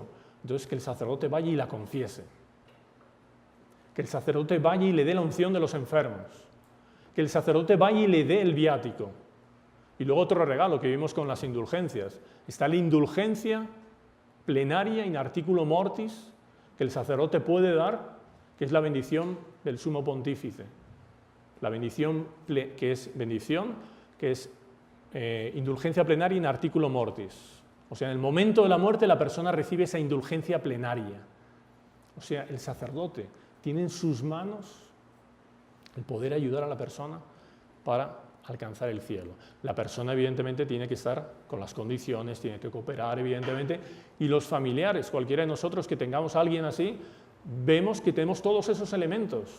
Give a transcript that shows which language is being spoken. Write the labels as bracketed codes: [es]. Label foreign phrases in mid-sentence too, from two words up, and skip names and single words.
[es] Entonces, que el sacerdote vaya y la confiese. Que el sacerdote vaya y le dé la unción de los enfermos. Que el sacerdote vaya y le dé el viático. Y luego otro regalo que vimos con las indulgencias. Está la indulgencia plenaria [la] in articulo mortis [es] que el sacerdote puede dar, que es la bendición del sumo pontífice. La bendición que es indulgencia plenaria [la] in articulo mortis. [es] O sea, en el momento de la muerte la persona recibe esa indulgencia plenaria. O sea, el sacerdote tiene en sus manos el poder ayudar a la persona para alcanzar el cielo. La persona, evidentemente, tiene que estar con las condiciones, tiene que cooperar, evidentemente, y los familiares, cualquiera de nosotros que tengamos a alguien así, vemos que tenemos todos esos elementos.